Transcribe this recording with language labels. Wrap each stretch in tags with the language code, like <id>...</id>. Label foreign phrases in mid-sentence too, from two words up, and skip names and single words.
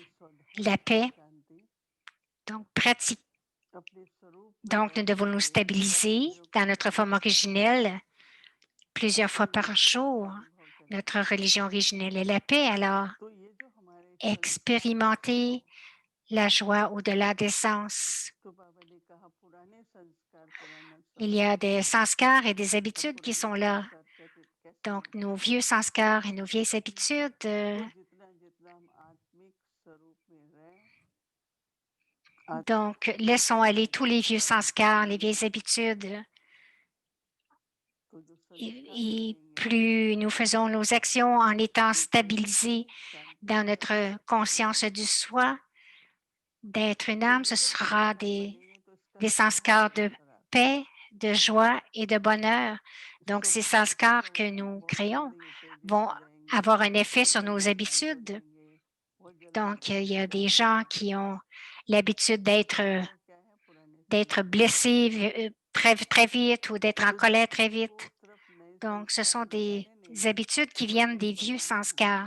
<fr>la</fr> <hi>स्वधर्म की</hi> <fr>paix,</fr> <hi>शांति</hi> <fr>donc pratique.</fr> <hi>अपने स्वरूप में</hi> <fr>Donc, nous</fr> <hi>रहते</hi> <fr>devons nous</fr> <hi>हुए कर्म</hi> <fr>stabiliser</fr> <hi>इंद्रियों को</hi> <fr>dans notre forme</fr> <hi>समेटते हुए</hi> <fr>originelle plusieurs fois</fr> <hi>अतीन्द्रिय</hi> <fr>par</fr> <hi>सुख</hi> <fr>jour.</fr> <hi>का अनुभव करें</hi> <fr>Notre religion originelle est la paix, alors</fr> <hi>तो ये जो हमारे संस्कार</hi> <fr>expérimentez</fr> <hi>हैं</hi> <fr>la joie au-delà des sens.</fr> <hi>तो बाबा ने कहा पुराने संस्कार पुराना</hi> <fr>Il y a</fr> <hi>संस्कार</hi> <fr>des sanskars et des</fr> <hi>अब</hi> <fr>habitudes qui</fr> <hi>पुराने</hi> <fr>sont là.</fr> <hi>संस्कार कैसे कैसे</hi> <fr>Donc,</fr> <hi>मिटे</hi> <fr>nos vieux sanskars et nos vieilles habitudes,</fr> <hi>तो जितना जितना हम आत्मिक स्वरूप में रहें आत्मिक</hi> <fr>donc,</fr> <hi>स्वरूप</hi> <fr>laissons</fr> <hi>में</hi> <fr>aller tous les vieux</fr> <hi>विचार</hi> <fr>sanskars, les</fr> <hi>करेंगे</hi> <fr>vieilles habitudes.</fr> <hi>तो जो संस्कार</hi> <fr>Et</fr> <hi>बनेंगे</hi> <fr>plus nous faisons nos actions en étant</fr> <hi>वो</hi> <fr>stabilisés</fr> <hi>कैसी शांति</hi> <fr>dans</fr> <hi>देते हैं</hi> <fr>notre conscience du soi, d'être une</fr> <hi>तो</hi> <fr>âme,</fr> <hi>ये</hi> <fr>ce</fr> <hi>जो</hi> <fr>sera</fr> <hi>संस्कार बनेंगे तो इसका</hi> <fr>des</fr> <hi>प्रभाव</hi> <fr>sanskars de</fr> <hi>किस तरह से</hi> <fr>paix, de joie et de bonheur. Donc, ces</fr> <hi>स्वभाव कैसा</hi> <fr>sanskars que</fr> <hi>होगा</hi> <fr>nous</fr> <hi>बहुत</hi> <fr>créons</fr> <hi>जल्दी</hi> <fr>vont avoir un effet sur nos habitudes. Donc, il y a des gens qui ont l'habitude d'être blessés très, très vite ou d'être en colère très vite. Donc, ce sont des habitudes qui viennent des vieux sanskars.</fr>